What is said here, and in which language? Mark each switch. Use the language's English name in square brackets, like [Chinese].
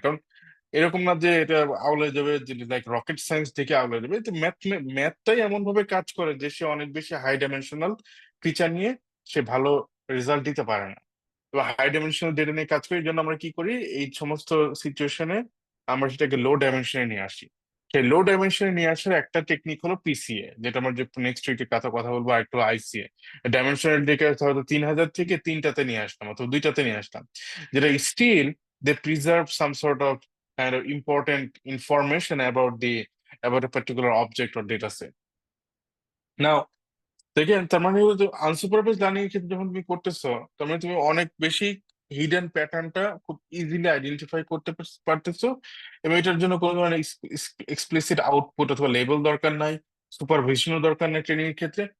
[Bangla] কারণ এরকম না যে এটা আউলে যাবে, যে লাইক রকেট সায়েন্স থেকে আউলে যাবে, তো ম্যাথটাই এমন ভাবে কাজ করে যে সে অনেক বেশি হাই ডাইমেনশনাল ফিচার নিয়ে সে ভালো রেজাল্ট দিতে পারে না। তো হাই ডাইমেনশনাল ডেটা নিয়ে কাজ করি, এই জন্য আমরা কি করি, এই সমস্ত সিচুয়েশনে আমরা সেটাকে লো ডাইমেনশনে নিয়ে আসি। সেই লো ডাইমেনশনে নিয়ে আসার একটা টেকনিক হলো পিসিএ, যেটা আমরা যে নেক্সট উইকে কথা কথা বলবো, আর একটু আইসিএ। ডাইমেনশনাল ডেটা হয়তো 3000 থেকে তিনটাতে নিয়ে আসলাম অথবা দুইটাতে নিয়ে আসলাম, যেটা still [English] they preserve some sort of kind of important information about a particular object or data set. [Bangla] Now, দেখেন তার মানে আনসুপারভাইজড লার্নিং এর ক্ষেত্রে যখন তুমি করতেছো, তার মানে তুমি অনেক বেশি হিডেন প্যাটার্নটা খুব ইজিলি আইডেন্টিফাই করতে পারতেছো, এবং এটার জন্য কোনো ধরনের এক্সপ্লিসিট আউটপুট অথবা লেবেল দরকার নাই, সুপারভিশনও দরকার নাই ট্রেনিং এর ক্ষেত্রে।